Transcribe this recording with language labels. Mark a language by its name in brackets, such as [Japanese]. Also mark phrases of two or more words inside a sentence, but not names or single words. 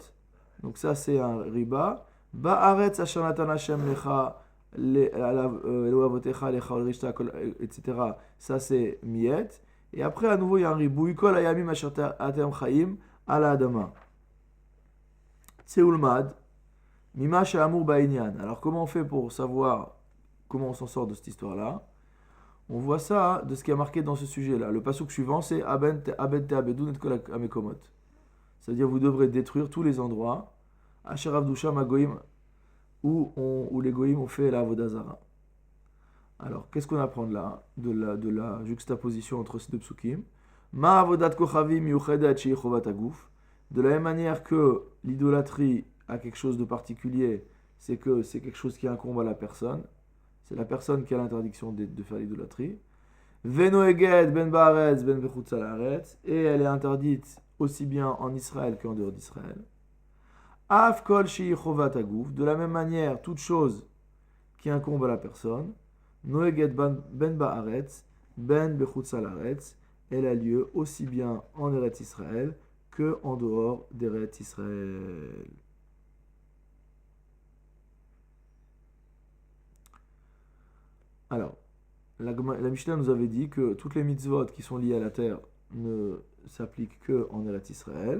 [French] Donc ça c'est un riba. [Hebrew] בארץ אשר נתן השם לך לאבותיך לך לרשתה etc. [French] Ça c'est miet. Et après à nouveau il y a un ribouy [Hebrew] כל הימים אשר אתם חיים על האדמה. צא ולמד ממה שנאמר בענין. [French] Alors comment on fait pour savoir comment on s'en sort de cette histoire-là? On voit ça de ce qui est marqué dans ce sujet-là. Le pasuk suivant, c'est [Hebrew] עבד תאבדון את כל המקומות. [French] C'est-à-dire, vous devrez détruire tous les endroits, [Hebrew] אשר עבדו שם הגוים, [French] où les goïms ont fait la avodazara. Alors, qu'est-ce qu'on apprend de là, de la juxtaposition entre ces deux psukim? [Hebrew] מה עבודת כוכבים מיוחדת שהיא חובת הגוף. [French] De la même manière que l'idolâtrie a quelque chose de particulier, c'est que c'est quelque chose qui incombe à la personne. C'est la personne qui a l'interdiction de faire l'idolâtrie. [Hebrew] ונוהגת בין בארץ בין בחוצה לארץ. [French] Et elle est interdite aussi bien en Israël qu'en dehors d'Israël. [Hebrew] אף כל שהיא חובת הגוף. [French] De la même manière, toute chose qui incombe à la personne. [Hebrew] נוהגת בין בארץ בין בחוצה לארץ. [French] Elle a lieu aussi bien en Eretz Israël que en dehors d'Eretz Israël. Alors, la Mishnah nous avait dit que toutes les mitzvot qui sont liées à la terre ne s'appliquent que en Eretz Israël.